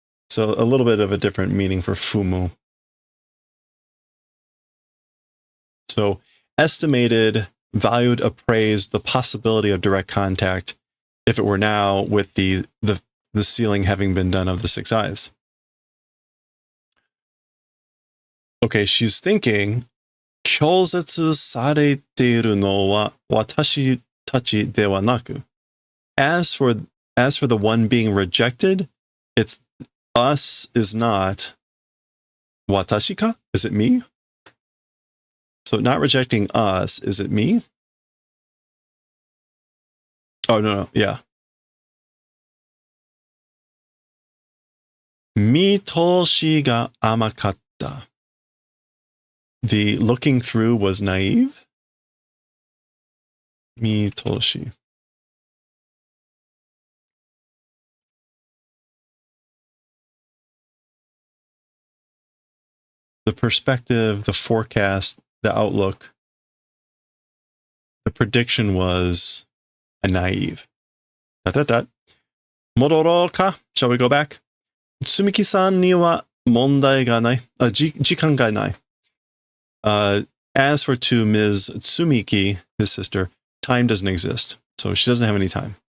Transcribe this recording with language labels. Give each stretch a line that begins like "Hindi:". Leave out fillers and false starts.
English: So a little bit of a different meaning for fumu. So estimated, valued, appraised the possibility of direct contact if it were now with the sealing having been done of the six eyes. Okay, she's thinking,
Japanese: 拒絶されているのは私たちではなく.
English: As for the one being rejected, it's us is not
Japanese: watashi ka?
English: Is it me? So not rejecting us, is it me? Oh, no, yeah.
Japanese: 見通しが甘かった.
English: The looking through was naive.
Japanese: 見通し.
English: The perspective, the forecast, the outlook, the prediction was a naive. ...
Japanese: 戻ろうか?
English: Shall we go back?
Japanese: つみきさんには問題がない。時間がない。
English: As for to Ms. Tsumiki, his sister, time doesn't exist. So she doesn't have any time.